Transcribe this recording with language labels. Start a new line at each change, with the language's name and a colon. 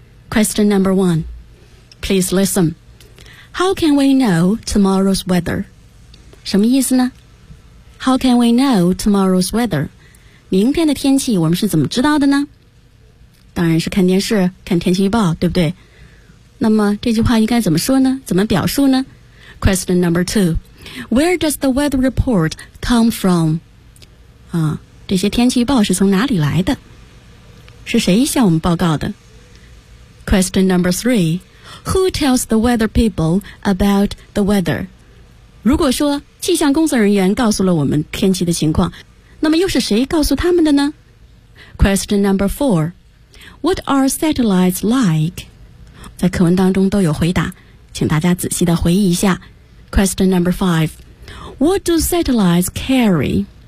English: Question number one， Please listen。 How can we know tomorrow's weather？
Chinese: 什么意思呢？
English: How can we know tomorrow's weather？
Chinese: 明天的天气我们是怎么知道的呢？当然是看电视，看天气预报，对不对？那么这句话应该怎么说呢？怎么表述呢？
English: Question number two， Where does the weather report come from？
Chinese: 这些天气预报是从哪里来的？是谁向我们报告的？
English: Question number three， Who tells the weather people about the weather？
Chinese: 如果说气象工作人员告诉了我们天气的情况，那么又是谁告诉他们的呢？
English: Question number four， What are satellites like？
Chinese: 在课文当中都有回答，请大家仔细的回忆一下。
English: Question number five， What do satellites carry？